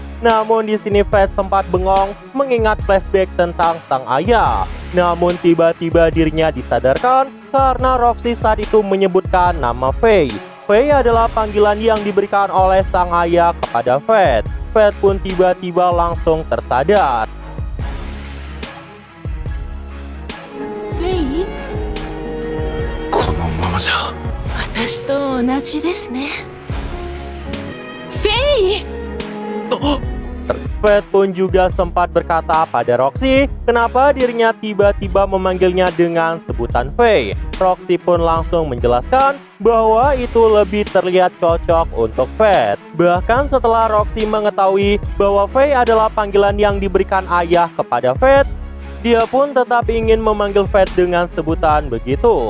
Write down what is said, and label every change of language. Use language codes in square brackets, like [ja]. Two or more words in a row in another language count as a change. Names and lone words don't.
[id] Namun di sini Fate sempat bengong mengingat flashback tentang sang ayah. Namun tiba-tiba dirinya disadarkan karena Roxy saat itu menyebutkan nama Faye. Faye adalah panggilan yang diberikan oleh sang ayah kepada Fate. Fate pun tiba-tiba langsung tersadar. [ja] フェイ、このままじゃ私と同じですね。フェイ、 [id] Fate pun juga sempat berkata pada Roxy kenapa dirinya tiba-tiba memanggilnya dengan sebutan Faye. Roxy pun langsung menjelaskan bahwa itu lebih terlihat cocok untuk Fate. Bahkan setelah Roxy mengetahui bahwa Faye adalah panggilan yang diberikan ayah kepada Fate, dia pun tetap ingin memanggil Fate dengan sebutan begitu.